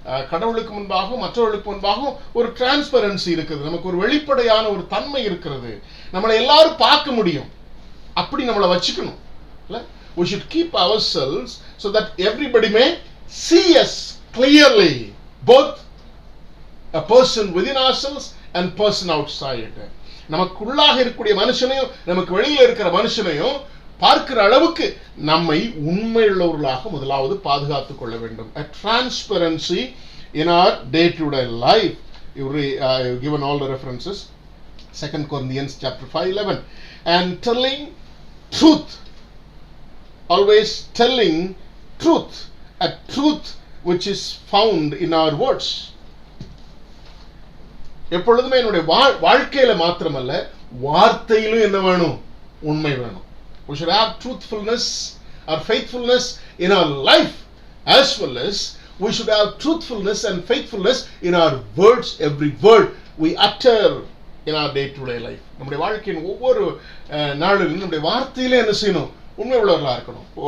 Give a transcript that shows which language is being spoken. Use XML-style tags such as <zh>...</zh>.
<ta>கடவுளுக்கு முன்பாகவும் மற்றவர்களுக்கு முன்பாகவும் ஒரு டிரான்ஸ்பரன்சி இருக்குது. நமக்கு ஒரு வெளிப்படையான ஒரு தன்மை இருக்கிறது. நம்மளை எல்லாரும் பார்க்க முடியும். அப்படி நம்மளை வச்சுக்கணும்.</ta> <en>We should keep ourselves so that everybody may see us clearly, both a person within ourselves and person outside.</en> <ta>நமக்குள்ளாக இருக்கக்கூடிய மனுஷனையும் நமக்கு வெளியில இருக்கிற மனுஷனையும் பார்க்கிற அளவுக்கு நம்மை உண்மையுள்ளவர்களாக முதலாவது பாதுகாத்துக் கொள்ள வேண்டும்.</ta> <en>A transparency in our day-to-day life. You've given all the references. 2 Corinthians chapter 5:11. And telling truth. Always telling truth. A truth which is found in our words.</en> <ta>எப்பொழுதுமே என்னுடைய வாழ்க்கையில மாத்திரமல்ல, வார்த்தையிலும் என்ன வேணும்? உண்மை வேணும்.</ta> <en>We should have truthfulness or faithfulness in our life, as well as we should have truthfulness and faithfulness in our words. Every word we utter in our day-to-day life.</en> <ta>நம்முடைய வாழ்க்கையின் ஒவ்வொரு நாளிலும் நம்முடைய வார்த்தையிலே என்ன செய்யணும்? உண்மை உள்ளவர்களா இருக்கணும்.</ta>